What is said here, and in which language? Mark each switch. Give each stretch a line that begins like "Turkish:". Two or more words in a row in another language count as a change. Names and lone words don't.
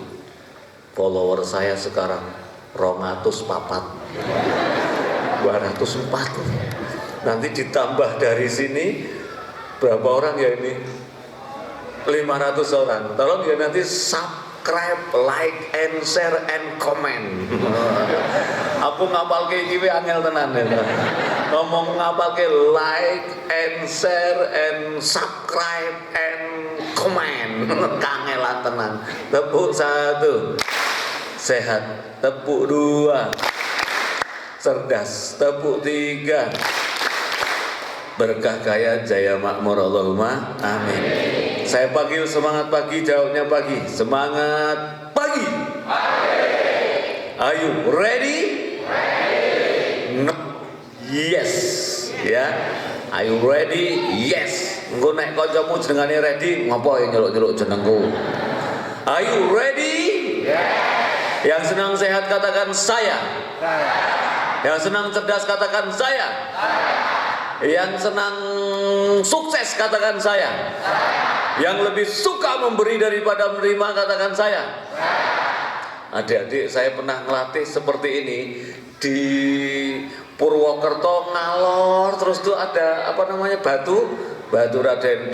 Indonesian: Follower saya sekarang 204. Nanti ditambah dari sini berapa orang ya ini? 500 orang. Tolong ya nanti subscribe,
English: like, and share, and comment.
Javanese: Aku ngapal ke iki angel tenan ya. Ngomong ngapal ke
English: like, and share, and subscribe, and comment.
Javanese: Kangelan tenan.
Indonesian: Tepuk 1. Sehat. Tepuk 2. Cerdas. Tepuk 3. Berkah kaya jaya makmur
Arabic: اللهم آمين.
Indonesian: Saya panggil semangat pagi, jawabnya pagi. Semangat pagi.
English: Are you ready? No. Yes. Ya. Are you ready? Yes.
Javanese: Engko nek kancamu jenengane ready, ngopo ya nyeluk-nyeluk jenengku?
English: Are you ready? Yes.
Indonesian: Yang senang sehat katakan saya. Yang senang cerdas katakan saya. Yang senang sukses katakan saya. Yang lebih suka memberi daripada menerima katakan saya. Adik-adik, saya pernah ngelatih seperti ini di Purwokerto, Ngalor, terus tuh ada apa namanya Batu Raden.